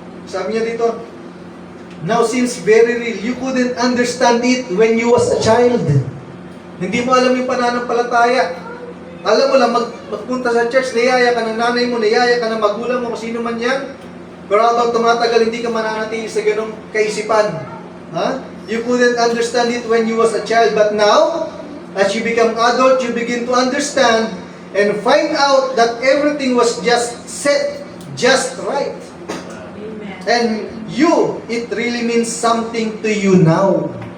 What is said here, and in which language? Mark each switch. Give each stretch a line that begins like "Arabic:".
English: Sabi niya dito, now since very real, you couldn't understand it when you was a child.
Filipino: Hindi mo alam yung pananampalataya. Alam mo lang, magpunta sa church, niyaya ka ng nanay mo, niyaya ka ng magulang mo, kung sino man yan. Pero habang tumatagal, hindi ka mananatili sa ganong kaisipan. Ha?
English: You couldn't understand it when you was a child, but now, as you become adult, you begin to understand and find out that everything was just set, just right. Amen. And you, it really means something to you now.